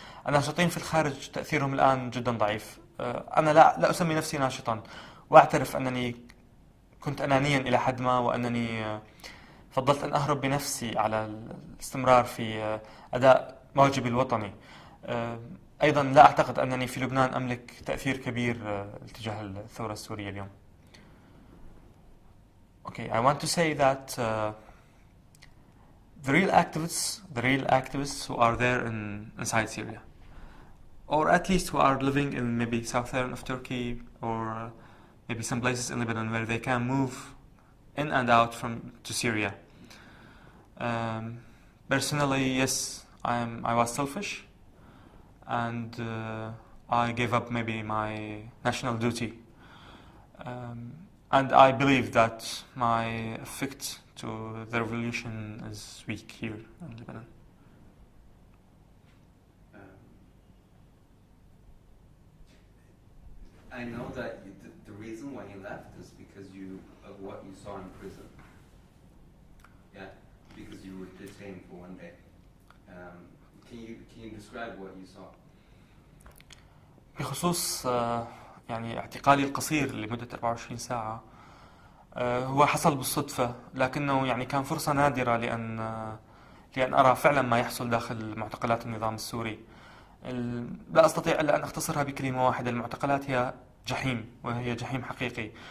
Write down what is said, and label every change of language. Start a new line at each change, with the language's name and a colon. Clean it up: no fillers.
Arabic: الناشطين في الخارج تأثيرهم الآن جدا ضعيف. أنا لا أسمي نفسي ناشطا، وأعترف أنني كنت أنانيا إلى حد ما، وأنني فضلت أن أهرب بنفسي على الاستمرار في أداء واجبي الوطني. أيضا لا أعتقد أنني في لبنان أملك تأثير كبير تجاه الثورة السورية اليوم.
English: Okay, I want to say that the real activists who are there inside Syria, or at least who are living in maybe southern of Turkey, or maybe some places in Lebanon where they can move in and out to Syria. Personally, yes, I was selfish, and I gave up maybe my national duty. And I believe that my effect to the revolution is weak here in Lebanon. I know that the reason why you left is because of what you saw in prison. Yeah, because you were detained for one day. Can you describe what you saw?
Arabic: بخصوص يعني اعتقالي القصير لمدة 24 ساعة، هو حصل بالصدفة، لكنه يعني كان فرصة نادرة لأن أرى فعلا ما يحصل داخل معتقلات النظام السوري. لا أستطيع إلا أن أختصرها بكلمة واحدة: المعتقلات هي جحيم، وهي جحيم حقيقي.